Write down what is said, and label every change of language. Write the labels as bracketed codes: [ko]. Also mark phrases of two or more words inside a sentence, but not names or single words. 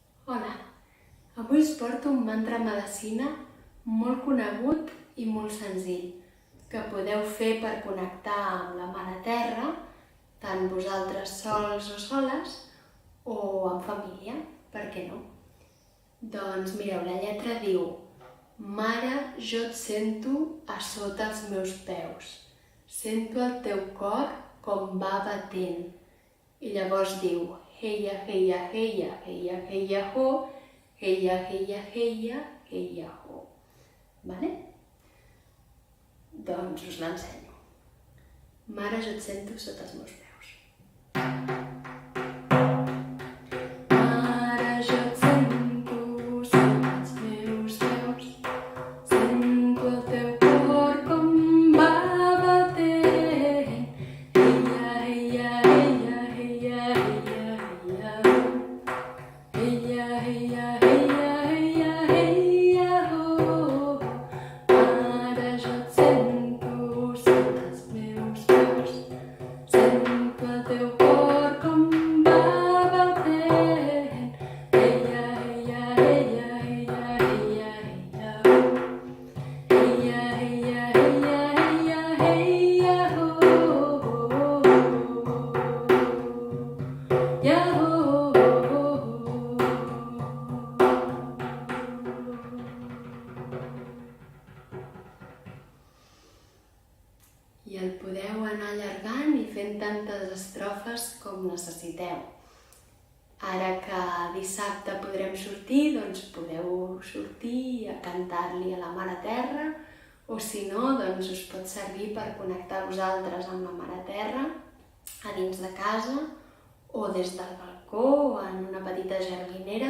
[ca] Hola, avui us porto un mantra medicina molt conegut i molt senzill que podeu fer per connectar amb la Mare Terra, tant vosaltres sols o soles o en família, per què no? Doncs mireu, la lletra diu: Mare, jo et sento a sota els meus peus, sento el teu cor com va batent. I llavors diu: Heia, heia, heia, heia, heia, ho, heia, heia, heia, heia, ho. Vale? Doncs us l'ensenyo. Mare, jo et sento sota els meus peus. Mare, jo et sento sota els meus peus, sento el teu cor com va batent. Heia, heia, heia, heia, heia, heia, ho. Heia, heia, heia, heia, heia, ho. Mare, jo et sento sota els meus peus, sento el teu cor com va batent. Heia, heia, heia, heia, heia, heia, ho. Heia, heia, heia, heia, heia, ho. I el podeu anar allargant i fent tantes estrofes com necessiteu. Ara que dissabte podrem sortir, doncs podeu sortir a cantar-li a la Mare Terra, o si no, doncs us pot servir per connectar vosaltres amb la Mare Terra a dins de casa o des del balcó o en una petita jardinera.